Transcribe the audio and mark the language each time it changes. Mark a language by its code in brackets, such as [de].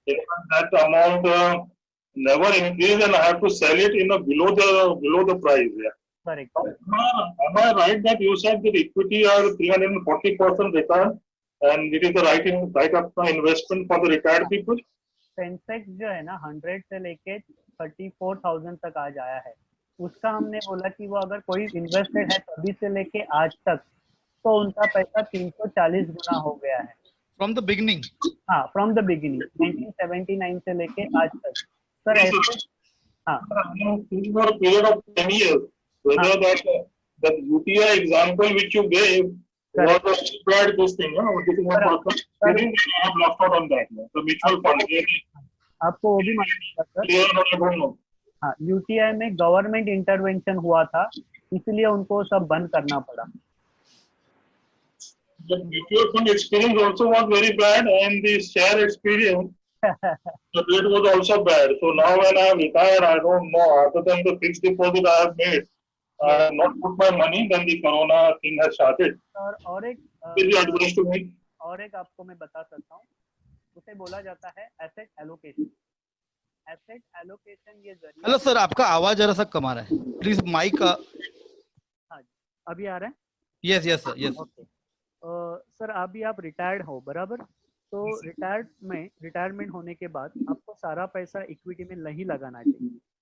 [en] that amount never increased, and I have to sell it in a below the price. Yeah. Correct. Am I right that you said that equity are 340% return, and it is the right up investment for the retired people? [hi] Sensex जो है ना 100 से लेके 34,000 तक आज आया है, उसका हमने बोला कि वो अगर कोई इन्वेस्टेड है तभी से लेके आज तक तो उनका पैसा 340 गुना हो गया है [en] From the beginning. [hi] हाँ, [en] from the beginning [hi] 1979 से लेके आज तक। सर ऐसे हाँ, [en] for a period of 10 years, whether that UTI example which you gave was a spread this thing, this is one person. I have lost out on that. The mutual fund. [hi] आपको वो भी मालूम है sir? हाँ, UTI में government intervention हुआ था, इसलिए उनको सब बंद करना पड़ा। [en] The mutual fund experience also was very bad, and the share experience it was also bad. So now when I am retired, I don't know. Other than the fixed deposit I have made, I have not put my money. Then the corona thing has started. [hi] और एक [en] advice to me. [hi] और एक आपको मैं बता सकता हूँ, उसे बोला जाता है एसेट एलोकेशन। एसेट एलोकेशन ये जरिए। हेलो सर, आपका आवाज जरा सा कम आ रहा है, प्लीज माइक का। हाँ, अभी आ रहा है? [en] Yes yes sir, yes. [hi] Okay sir, अभी आप रिटायर्ड हो बराबर, तो रिटायरमेंट होने के बाद आपको सारा पैसा इक्विटी में नहीं लगाना चाहिए।